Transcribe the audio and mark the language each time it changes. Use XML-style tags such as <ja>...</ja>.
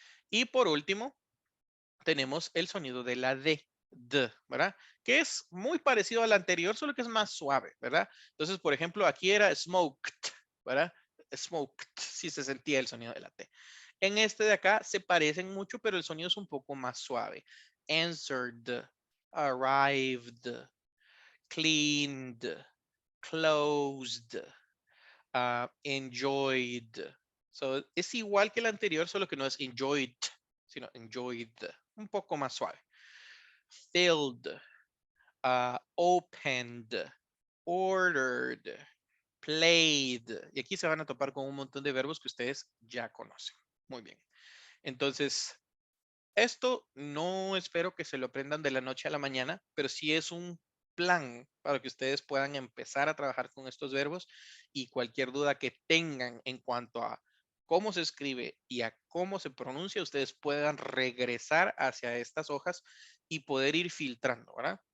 <es>Y por último, tenemos el sonido de la D, ¿verdad? Que es muy parecido al anterior, solo que es más suave, ¿verdad? Entonces, por ejemplo, aquí era smoked, ¿verdad? Smoked, sí se sentía el sonido de la T. En este de acá se parecen mucho, pero el sonido es un poco más suave.</es> <en>Answered, arrived, cleaned, closed, enjoyed.</en> <es>So, es igual que el anterior, solo que no es enjoyed, sino enjoyed, un poco más suave.</es> <en>Filled, opened, ordered, played.</en> <es>Y aquí se van a topar con un montón de verbos que ustedes ya conocen. Muy bien. Entonces, esto no espero que se lo aprendan de la noche a la mañana, pero sí es un plan para que ustedes puedan empezar a trabajar con estos verbos y cualquier duda que tengan en cuanto a cómo se escribe y a cómo se pronuncia, ustedes puedan regresar hacia estas hojas y poder ir filtrando, ¿verdad?</es>